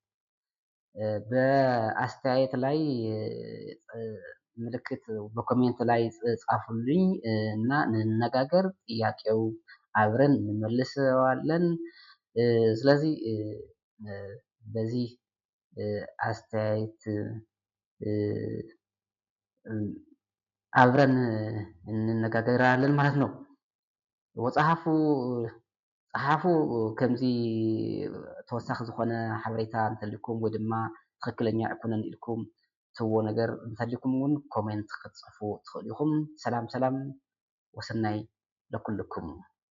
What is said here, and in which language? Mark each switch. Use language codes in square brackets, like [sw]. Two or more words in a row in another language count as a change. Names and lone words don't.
[am] በአስተያየት ላይ ምልክት በኮሜንት ላይ ጻፉልኝ እና እንነጋገር። ጥያቄው አብረን እንመልሰዋለን። ስለዚህ በዚህ አስተያየት አብረን እንነጋገራለን ማለት ነው። [ti] ወጸሓፉ ጸሓፉ ከምዚ ተወሳኺ ዝኾነ ሓበሬታ እንተልኩም ወይ ድማ ትክክለኛ ኣይኮነን ኢልኩም ትብዎ ነገር እንተልኩም እውን ኮሜንት ክትፅሕፉ ትኽእሉ ኢኹም። ሰላም ሰላም ወሰናይ ለኩልኩም።